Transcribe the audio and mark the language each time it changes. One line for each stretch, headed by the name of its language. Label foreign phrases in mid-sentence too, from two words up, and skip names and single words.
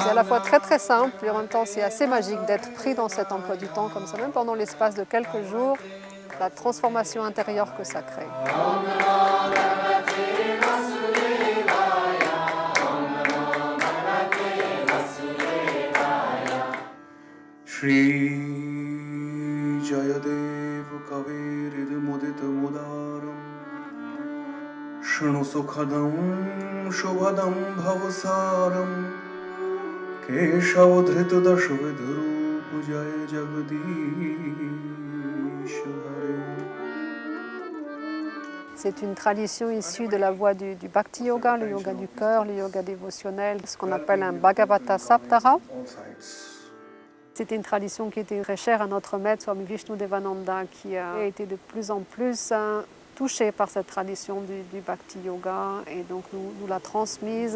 French: fois très simple, et en même temps c'est assez magique d'être pris dans cet emploi du temps comme ça, même pendant l'espace de quelques jours, la transformation intérieure que ça crée.
Sanskrit: श्री जयदेव कविरिद मुदित मुदारम् शृणु सुखदम् शुभदम् भवसारम् केशवधृत दशविधरूप जय जगदीश हरे.
French: C'est une tradition issue de la voie du Bhakti Yoga, le yoga du cœur, le yoga dévotionnel, ce qu'on appelle un Bhagavata Saptara. C'était une tradition qui était très chère à notre maître, Swami Vishnudevananda, qui a été de plus en plus touché par cette tradition du Bhakti Yoga et donc nous l'a transmise.